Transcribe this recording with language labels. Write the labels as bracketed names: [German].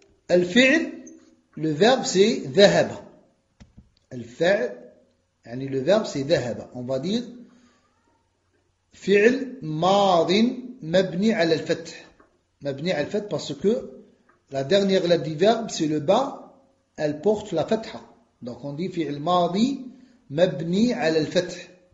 [French] الفعل, le verbe c'est ذهب. [Arabic] الفعل, يعني [French] le verbe c'est [Arabic] ذهب. [French] On va dire [Arabic] فعل ماض مبني على الفتح. مبني على الفتح [French] parce que la dernière lettre du verbe c'est le bas, elle porte la fatha. Donc on dit [Arabic] فعل ماضي مبني على الفتح.